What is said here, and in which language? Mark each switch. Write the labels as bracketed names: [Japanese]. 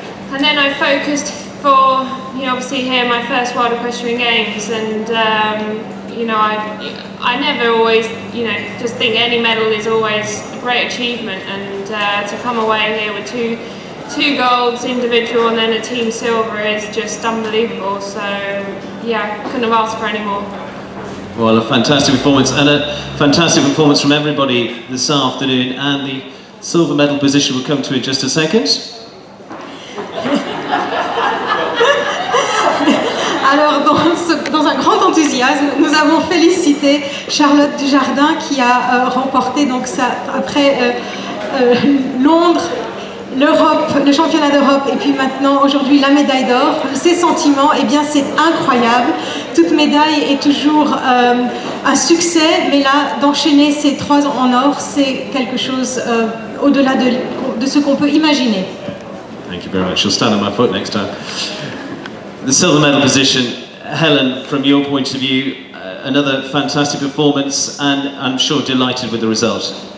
[English] And then I focused for, you know, obviously here my first World Equestrian Games, and you know, I never always, you know, just think any medal is always a great achievement, and to come away here with two golds individual and then a team silver is just unbelievable. So yeah, couldn't have asked for any more. Well, a fantastic performance, and a fantastic performance from everybody this afternoon, and the silver medal position will come to in just a second. [French] Alors, dans un grand enthousiasme, nous avons félicité Charlotte Dujardin qui a remporté donc après Londres, l'Europe, le championnat d'Europe et puis maintenant aujourd'hui la médaille d'or. Ses sentiments, eh bien c'est incroyable. Toute médaille est toujours un succès, mais là d'enchaîner ces 3 en or, c'est quelque chose au-delà de ce qu'on peut imaginer. [English] Thank you very much. You'll stand on my foot next time. The silver medal position, Helen, from your point of view, another fantastic performance, and I'm sure delighted with the result.